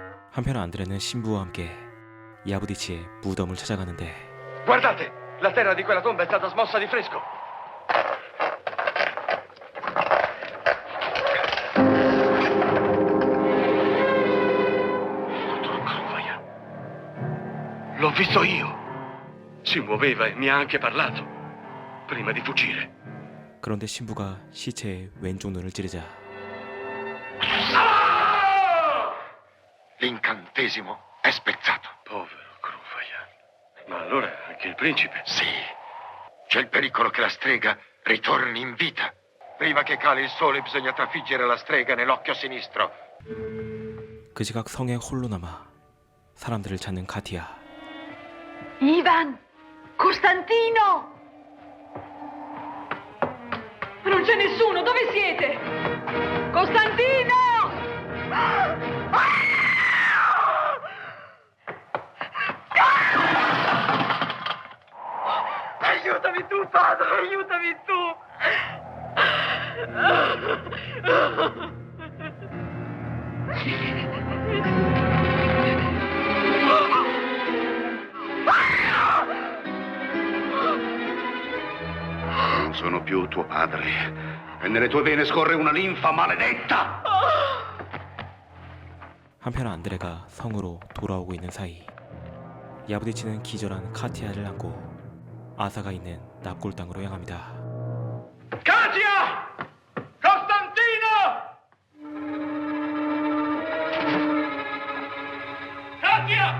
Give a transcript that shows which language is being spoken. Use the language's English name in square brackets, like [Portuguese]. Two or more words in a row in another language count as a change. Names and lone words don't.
[Korean] 한편 안드레는 신부와 함께 야부디치의 무덤을 찾아가는데 [Italian] Guardate, la terra di quella tomba è stata smossa di fresco. Dottor Cruvaya, l'ho visto io. Si muoveva e mi ha anche parlato prima di fuggire. [Korean] 그런데 신부가 시체의 왼쪽 눈을 찌르자 [Italian] L'incantesimo è spezzato. Povero Cruvaya. Ma allora anche il principe? Sì. C'è il pericolo che la strega ritorni in vita. Prima che cali il sole bisogna trafiggere la strega nell'occhio sinistro. [Korean] 그 시각 성에 홀로 남아 사람들을 찾는 카티아. [Italian] Ivan! Costantino! Non c'è nessuno, dove siete? Costantino! Aiutami tu, padre, aiutami tu! Non sono più tuo padre e nelle tue vene scorre una linfa maledetta. [Korean] 한편 안드레가 성으로 돌아오고 있는 사이 야부디치는 기절한 카티아를 안고 아사가 있는 납골당으로 향합니다. [Italian] Katia! Costantino! Katia!